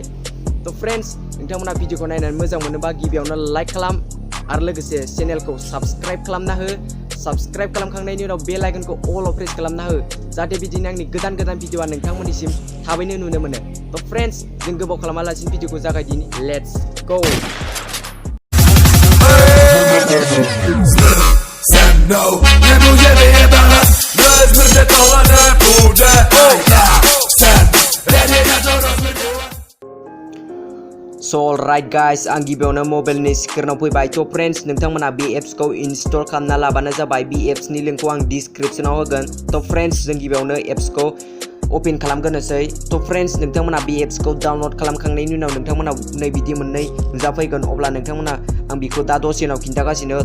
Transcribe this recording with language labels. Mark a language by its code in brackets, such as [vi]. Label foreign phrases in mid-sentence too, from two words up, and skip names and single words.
[brx] तो फ्रेंड्स नोंथांमोना भिडिअखौ नायनानै मोजां मोनोबा गिबियावनो लाइक खालाम आरो लोगोसे चेनेलखौ साबस्क्राइब खालामना हो. साबस्क्राइब खालामखांनायनि उनाव बेल आइकनखौ अल प्रेस खालामना हो जाहाथे बिदिनो आंनि गोदान भिडिअआ नोंथांमोननिसिम थाबैनो नुनो मोनो. तो फ्रेंड्स जों गोबाव खालामालासिनो भिडिअखौ जागायदिनि. [en] Let's go. So alright guys [brx] आं गिबियावनो मबाइलनि स्क्रिनाव फैबाय. तो फ्रेंड्स नोंथांमोना बे एप्सखौ इनस्टल खालामना लाबानो जाबाय. बे एप्सनि लिंकखौ आं डिस्क्रिप्शनाव होगोन. तो फ्रेंड्स जों गिबियावनो एप्सखौ ओपन खालामग्रोनोसै. तो फ्रेंड्स नोंथांमोना बे एप्सखौ डाउनलड खालामखांनायनि उनाव नोंथांमोना नै बिदि मोननै नुजाफैगोन अब्ला नोंथांमोना आं बेखौ दा दसेनाव खिन्थागासिनो.